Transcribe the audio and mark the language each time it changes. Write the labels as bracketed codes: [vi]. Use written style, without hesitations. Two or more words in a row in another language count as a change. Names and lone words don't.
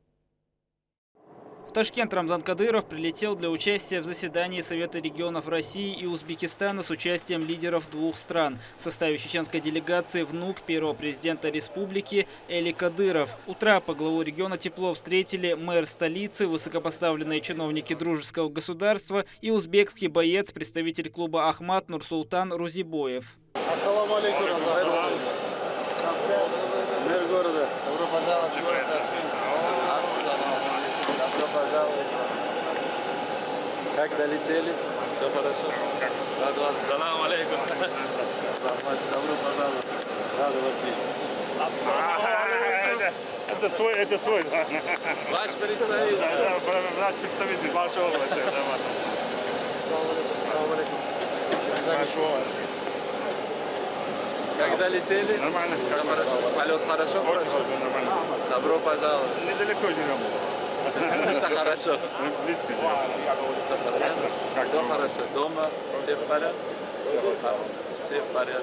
[ru] В Ташкент Рамзан Кадыров прилетел для участия в заседании Совета регионов России и Узбекистана с участием лидеров двух стран. В составе чеченской делегации внук первого президента республики Эли Кадыров. Утра по главу региона тепло встретили мэр столицы, высокопоставленные чиновники дружеского государства и узбекский боец, представитель клуба «Ахмат» Нурсултан Рузибоев. [ar] السلام عليكم. [ru] Мэр города. Добро пожаловать в город Ташкент. Добро пожаловать. Как долетели? Все хорошо? Рад вас. [ar] السلام عليكم. [ru] Добро пожаловать. Рад вас видеть. Это свой. Ваш представитель. Наш представитель вашего области. [ar] السلام عليكم. [ru] Как долетели? Нормально. Все хорошо? Полет хорошо? Очень нормально. Добро пожаловать. Недалеко живем. Это хорошо. Мы близко живем. Все хорошо. Дома все в порядке? Все в порядке.